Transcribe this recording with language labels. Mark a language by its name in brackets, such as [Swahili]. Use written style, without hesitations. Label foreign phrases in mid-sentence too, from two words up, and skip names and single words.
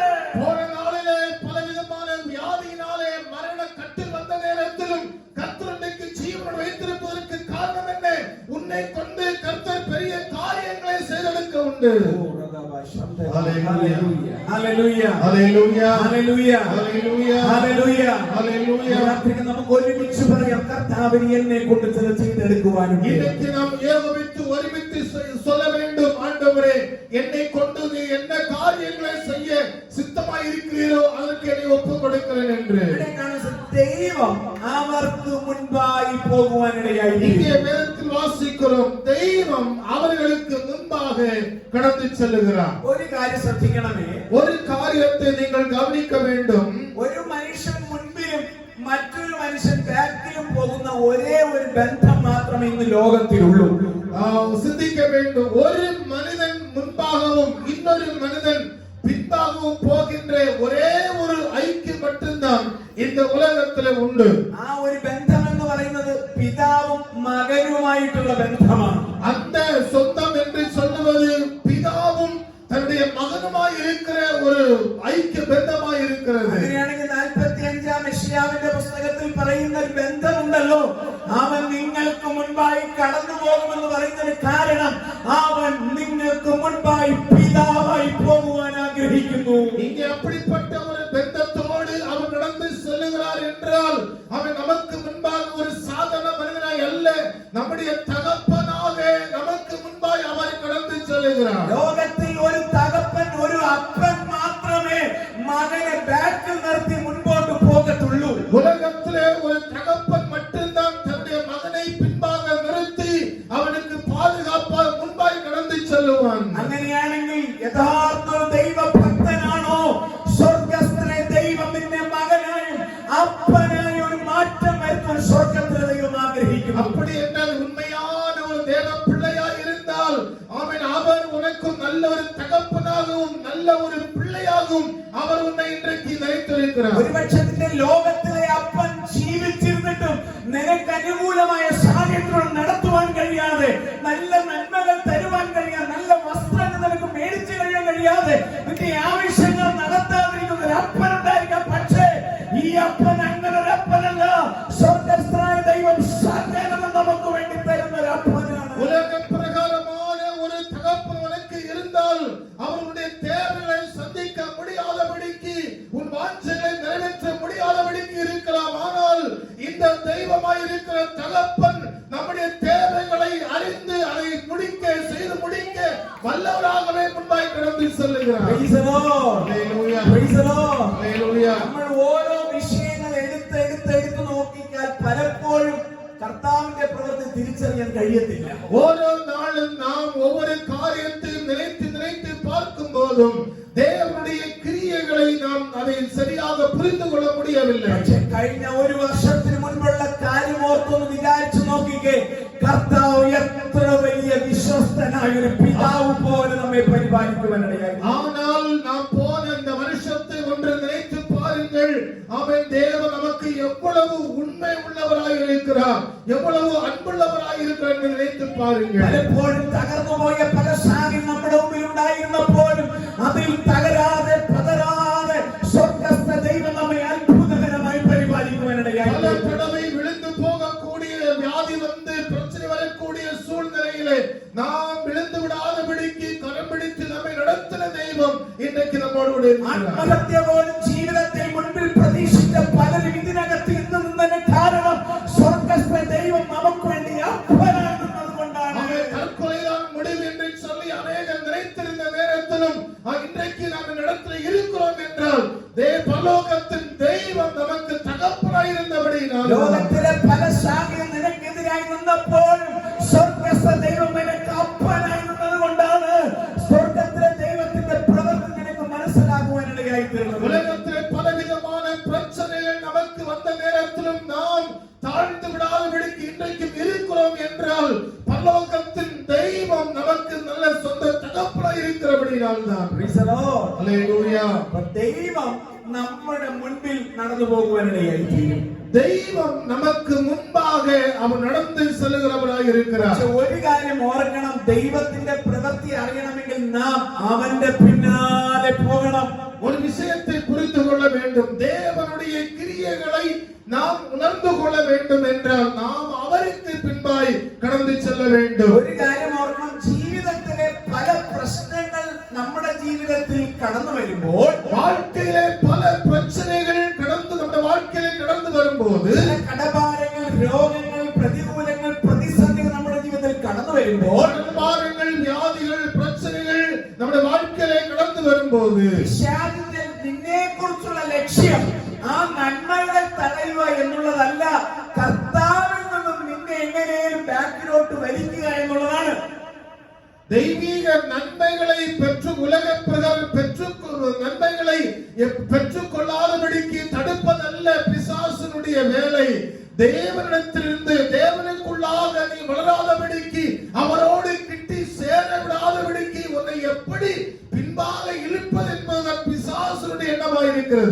[Tamil] போன நாளிலே பலவிதமான வியாதியினாலே மரண கட்டில் வந்த நேரத்திலும் கர்த்தர் இன்றைக்கு ஜீவன் வைத்திருப்பதற்கு காரணம் என்ன? உன்னை கொண்டு கர்த்தர் பெரிய காரியங்களை செய்தெடுக்க உண்டு. [English] Hallelujah. Hallelujah. Hallelujah. Hallelujah. Hallelujah. Hallelujah. Hallelujah. [Malayalam] രാത്രിക്ക് നമുക്ക് ഒരുമിച്ച് പറയാം കർത്താവിനെ എന്നെ കൊണ്ട് ചില ചെയ്തെടുക്കുവാനുണ്ട്. [Tamil] இன்னைக்கு நாம் ஏகோபித்து ஒருமித்து சொல்ல வேண்டும். ஆண்டவரே என்னை கொண்டு நீ என்ன காரியங்களை செய்ய சித்தமாய் இருக்கிறீரோ அதற்கு என்னை ஒப்புக் கொடுக்கிறேன் என்று. [Malayalam] ദൈവം അവർക്ക് മുൻപായി പോകുവാനിടയായി. [Tamil] இங்கே வேதத்தில் வாசிக்கிறோம், தெய்வம் அவர்களுக்கு முன்பாக கடந்து செல்லுகிறார். [Malayalam] ഒരു കാര്യം ശ്രദ്ധിക്കണമേ, [Tamil] ஒரு காரியத்தை நீங்கள் கவனிக்க வேண்டும். [Malayalam] ഒരു മനുഷ്യൻ മുൻപിലും മറ്റൊരു മനുഷ്യൻ ബാക്കിലും പോകുന്ന ഒരേ ഒരു ബന്ധം മാത്രമേ ഇന്ന് ലോകത്തിലുള്ളൂ. [Tamil] சிந்திக்க வேண்டும். ஒரு மனிதன் முன்பாகவும் இன்னொரு மனிதன் பின்பாகவும் போகின்ற ஒரே ஒரு ஐக்கியம் மட்டும்தான் இந்த உலகத்தில் உண்டு. [Malayalam] ആ ഒരു ബന്ധം എന്ന് പറയുന്നത് പിതാവും മകനുമായിട്ടുള്ള ബന്ധമാണ്. [Tamil] அந்த சொந்தம் என்று சொல்லுவது பிதாவும் தன்னுடைய மகனுமாய் இருக்கிற ஒரு ஐக்கிய பந்தமாய் இருக்கிறது. [Malayalam] അങ്ങനെയാണെങ്കിൽ 45-ാം യെശയ്യാവിന്റെ പുസ്തകത്തിൽ പറയുന്ന ഒരു ബന്ധമുണ്ടല്ലോ, അവൻ നിങ്ങൾക്ക് മുൻപായി കടന്നു പോകുമെന്ന് പറയുന്നതിന് കാരണം അവൻ നിങ്ങൾക്ക് മുൻപായി പിതാവായി പോകുവാൻ ആഗ്രഹിക്കുന്നു. [Tamil] இங்கே அப்படிப்பட்ட ஒரு பந்தத்தோடு அவன் நடந்து செல்லுகிறார் என்றால் அவன் நமக்கு முன்பாக ஒரு சாதாரண மனிதனாய் அல்ல, நம்முடைய தகப்பனாக நமக்கு முன்பாய் அவர் கடந்து செல்லுகிறார். [Malayalam] ലോകത്തിൽ ഒരു തകപ്പൻ ഒരു അപ്പൻ മാത്രമേ മകനെ ബാക്കിൽ നിർത്തി മുൻപോട്ട് പോകത്തുള്ളൂ. [Tamil] உலகத்திலே ஒரு தகப்பன் மட்டும்தான் தன்னுடைய மகனை பின்பாக நிறுத்தி அவனுக்கு பாதுகாப்பாக முன்பாய் கடந்து செல்லுவான். [Malayalam] അങ്ങനെയാണെങ്കിൽ യഥാർത്ഥ ദൈവഭക്തനാണോ സ്വർഗ്ഗസ്ഥനെ ദൈവം നിന്നെ മകനായും അപ്പനായും ഒരു മാറ്റം വരുത്തുവാൻ സ്വർഗ്ഗത്തിലെ ദൈവം ആഗ്രഹിക്കുന്നു. [Tamil] அப்படி என்றால் உண்மையான ஒரு தேவ பிள்ளையாய் இருந்தால் ஆமென், அவர் உனக்கு நல்ல ஒரு தகப்பனாகவும் நல்ல ஒரு பிள்ளையாகவும் அவர் உன்னை இன்றைக்கு நினைத்திருக்கிறார். [Malayalam] ഒരുപക്ഷത്തിന്റെ ലോകത്തിലെ അപ്പൻ ജീവിച്ചിരുന്നിട്ടും നിനക്ക് അനുകൂലമായ സാഹചര്യങ്ങൾ നടത്തുവാൻ കഴിയാതെ, നല്ല നന്മകൾ തരുവാൻ കഴിയാതെ, നല്ല വസ്ത്രങ്ങൾ നിനക്ക് മേടിച്ചു കഴിയാൻ കഴിയാതെ, നിന്റെ ആവശ്യങ്ങൾ നടത്താതിരിക്കുന്ന ഒരു അപ്പൻ ഉണ്ടായിരിക്കാം. പക്ഷേ ഈ അപ്പൻ അങ്ങനെ ഒരു അപ്പനല്ല. സ്വർഗ്ഗസ്ഥനായ ദൈവം സകലം നമുക്ക് വേണ്ടി തരുന്ന ഒരു അപ്പനാണ്. [Tamil] உலக பிரகாரமான ஒரு தகப்பன் உனக்கு இருந்தால் அவருடைய தேவைகளை சந்திக்க முடியாதபடிக்கு, உன் வாஞ்சைகளை நிறைவேற்ற முடியாதபடிக்கு இருக்கலாம். ஆனால் இந்த தெய்வமாய் இருக்கிற தகப்பன் நம்முடைய தேவைகளை அறிந்து அதை முடிக்க செய்து முடிக்க வல்லவராகவே முன்பாய் கடந்து செல்லுகிறார். [English] Praise the Lord. Hallelujah. Praise the Lord. Hallelujah. [Malayalam] നമ്മൾ ഓരോ വിഷയങ്ങൾ എടുത്ത് നോക്കിയാൽ പലപ്പോഴും കർത്താവിന്റെ പ്രവൃത്തി തിരിച്ചറിയാൻ കഴിയത്തില്ല. ഓരോ നാളും നാം [Tamil] ஒவ்வொரு காரியத்தையும் நினைத்து நினைத்து பார்க்கும் போதும் தேவனுடைய கிரியைகளை நாம் அதை சரியாக புரிந்து கொள்ள முடியவில்லை. [Malayalam] പക്ഷേ കഴിഞ്ഞ ഒരു വർഷത്തിന് മുൻപുള്ള കാര്യം ഓർത്തൊന്ന് വിചാരിച്ചു നോക്കിക്കേ. കർത്താവ് എത്ര വലിയ വിശ്വസ്തനായ ഒരു പിതാവ് പോലെ നമ്മെ പരിപാലിക്കുവാനിടയായി. [Tamil] ஆனால் நாம் போன இந்த வருஷத்தை ஒன்று நினைத்து பாருங்கள். அவன் தேவன் நமக்கு எவ்வளவு உண்மை உள்ளவராய் இருக்கிறார், எவ்வளவு அன்புள்ளவராய் இருக்கிறார் என்று நினைத்து பாருங்கள். [Malayalam] പലപ്പോഴും തകർന്നുപോയ പല സാഹചര്യം നമ്മുടെ മുമ്പിൽ ഉണ്ടായിരുന്നപ്പോഴും അതിൽ തകരാതെ പതരാതെ സ്വർഗ്ഗസ്ഥ ദൈവം നമ്മെ അത്ഭുതകരമായി പരിപാലിക്കുവാനിടയായി. [Tamil] பல தடவை விழுந்து போகக்கூடிய வியாதி வந்து பிரச்சனை வரக்கூடிய சூழ்நிலையிலே நாம் விழுந்து விடாதபடிக்கு கரம் பிடித்து நம்மை நடத்தின தெய்வம் இன்றைக்கு நம்மோடு கூட இருக்கிறார். [Malayalam] ആത്മഹത്യ പോലും ജീവിതത്തിൽ മുൻപിൽ പ്രതീക്ഷിച്ച പലരും ഇതിനകത്ത് ഇന്ന് നിന്നതിന് കാരണം സ്വർഗ്ഗസ്ഥ ദൈവം നമുക്ക് വേണ്ടി അപ്പനാകുന്നതുകൊണ്ടാണ്. [Tamil] தற்கொலைதான் முடிவு என்று சொல்லி அநேகம் நினைத்திருந்த நேரத்திலும் இன்றைக்கு நாம் இடத்தில் இருக்கிறோம் என்றால் பரலோகத்தின் தெய்வம் நமக்கு தகப்பனாய் இருந்தபடியினால், [Malayalam] ലോകത്തിലെ പല സാഹചര്യം നിനക്കെതിരായി നിന്നപ്പോഴും സ്വർഗ്ഗസ്ഥ ദൈവം നിനക്ക് അപ്പനായി നിന്നതുകൊണ്ടാണ് സ്വർഗ്ഗത്തിലെ ദൈവത്തിന്റെ പ്രവൃത്തി നിനക്ക് മനസ്സിലാകുവാനിടയായി തീർന്നത്. [Tamil] உலகத்திலே பலவிதமான பிரச்சனைகள் நமக்கு வந்த நேரத்திலும் நாம் தாழ்ந்து விடாதபடிக்கு இன்றைக்கும் இருக்கிறோம் என்றால் பரலோகத்தின் தெய்வம் நமக்கு நல்ல சொந்த தகப்பனாய் இருக்கிறபடியால் தான். [English] Praise the Lord. Hallelujah. [Malayalam] ദൈവം നമ്മുടെ മുൻപിൽ നടന്നു പോകുവാനിടയായി തീരും. [Tamil] தெய்வம் நமக்கு முன்பாக அவர் நடந்து செல்கிறவராய் இருக்கிறார். [Malayalam] പക്ഷെ ഒരു കാര്യം ഓർക്കണം, ദൈവത്തിന്റെ പ്രവൃത്തി അറിയണമെങ്കിൽ നാം അവന്റെ പിന്നാലെ போகணும். [Tamil] ஒரு விஷயத்தை புரிந்து கொள்ள வேண்டும். தேவனுடைய கிரியைகளை நாம் உணர்ந்து கொள்ள வேண்டும் என்றால் நாம் அவருக்கு பின்பாய் கடந்து செல்ல வேண்டும். [Malayalam] ഒരു കാര്യം ഓർക്കണം, ജീവിതത്തിലെ പല പ്രശ്നങ്ങൾ നമ്മുടെ ജീവിതത്തിൽ കടന്നു വരുമ്പോൾ, [Tamil] வாழ்க்கையிலே பல பிரச்சனைகள் നമ്മുടെ வாழ்க்கையிலே கடந்து வரும்போது, [Malayalam] കടഭാരങ്ങൾ, രോഗങ്ങൾ, പ്രതികൂലങ്ങൾ, പ്രതിസന്ധികൾ നമ്മുടെ ജീവിതത്തിൽ കടന്നു വരുമ്പോൾ, [Tamil] பாரங்கள், வியாதிகள், பிரச்சனைகள் നമ്മുടെ வாழ்க்கையிலே கடந்து வரும்போது, [Malayalam] പിശാചിന്റെ നിന്നെ കുറിച്ചുള്ള ലക്ഷ്യം ആ നന്മകൾ തടയുക എന്നുള്ളതല്ല, കർത്താവിൽ നിന്നും നിന്നെ എങ്ങനെയും ബാക്കിലോട്ട് വലിക്കുക എന്നുള്ളതാണ്. [Tamil] தெய்வீக நன்மைகளை பெற்று உலக பிரகாரம் நன்மைகளை பெற்றுக்கொள்ளாதபடிக்கு தடுப்பதல்ல பிசாசனுடைய வேலை. தேவனிடத்திலிருந்து தேவனுக்குள்ளாக நீ வளராதபடிக்கு, அவரோடு கிட்டி சேர விடாதபடிக்கு உன்னை எப்படி பின்பாக இழுப்பது என்பதுதான் பிசாசனுடைய எண்ணமாக இருக்கிறது.